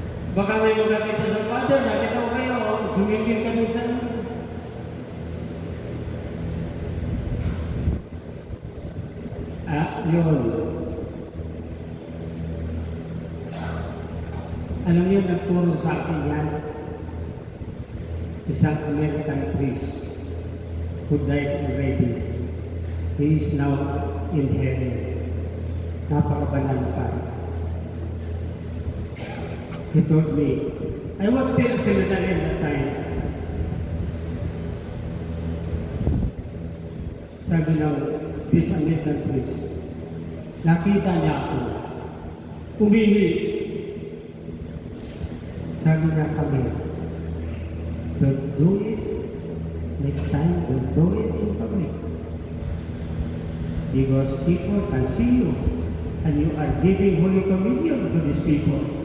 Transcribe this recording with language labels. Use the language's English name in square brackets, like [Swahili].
[Filipino] Baka may magkakita sa father, nakita ko kayo, tumingin ka dun sa yun. Alam niyo, nagturo sa akin yan. [English] Isang American priest who died already. He is now in heaven. [Filipino] Napakabanal pa. [English] he told me, I was still a seminary at that time. [Filipino] Sabi ng [English] this American priest, [Filipino] nakita niya ako, umihi. Sabi niya kami, [English] don't do it. Next time, don't do it in public. Because people can see you and you are giving Holy Communion to these people.